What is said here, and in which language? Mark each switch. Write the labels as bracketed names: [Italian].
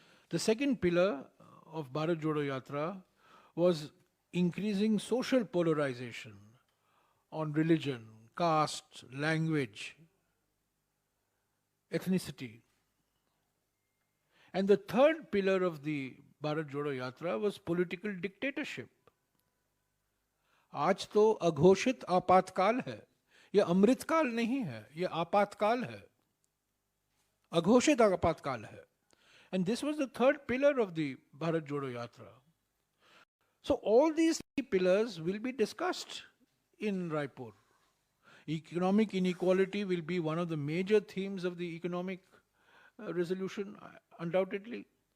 [English] The second pillar of Bharat Jodo Yatra was increasing social polarization on religion, caste, language, ethnicity. And the third pillar of the Bharat Jodo Yatra was political dictatorship. [Hindi] आज तो अघोषित आपातकाल है, यह अमृतकाल नहीं है, यह आपातकाल है, अघोषित आपातकाल है. [English] And this was the third pillar of the Bharat Jodo Yatra. So all these 3 pillars will be discussed in Raipur. Economic inequality will be one of the major themes of the economic resolution, undoubtedly.